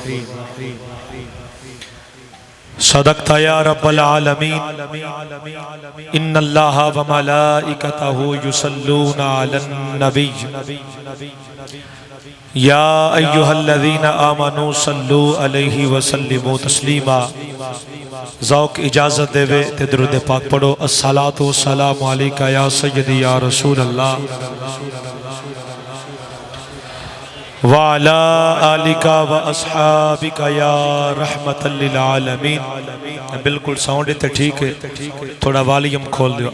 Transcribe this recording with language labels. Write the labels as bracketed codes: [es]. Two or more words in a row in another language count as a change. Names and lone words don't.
[ar] صدقت يا رب العالمين. إن الله وملائكته يصلون على النبي يا أيها الذين آمنوا صلوا عليه وسلموا تسليما. [pa] ذوق اجازت دے وے تے درود پاک پڑھو. [ar] الصلاۃ والسلام علیکہ یا سیدی یا رسول اللہ وعلا آلکہ و اصحابکہ یا رحمت للعالمین. [pa] بالکل ساؤنڈ تے ٹھیک ہے, تھوڑا والیم کھول دیو.